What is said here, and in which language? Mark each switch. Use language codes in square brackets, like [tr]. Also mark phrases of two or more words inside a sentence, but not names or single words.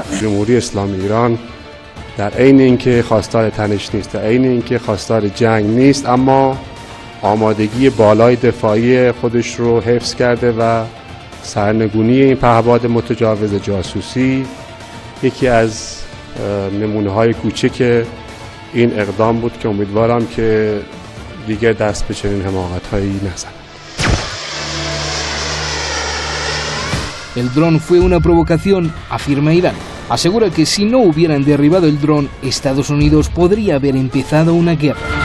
[fa] جمهوری اسلامی ایران در عین اینکه خواستار تنش نیست، در عین اینکه خواستار جنگ نیست، اما آمادگی بالای دفاعی خودش رو حفظ کرده و سرنگونی این پهپاد متجاوز جاسوسی یکی از نمونه‌های کوچک این اقدام بود که امیدوارم که دیگر دست به چنین حماقت‌هایی نزنند. [es] El dron fue una provocación, afirma Irán. Asegura que si no hubieran derribado el dron, Estados Unidos podría haber empezado una guerra.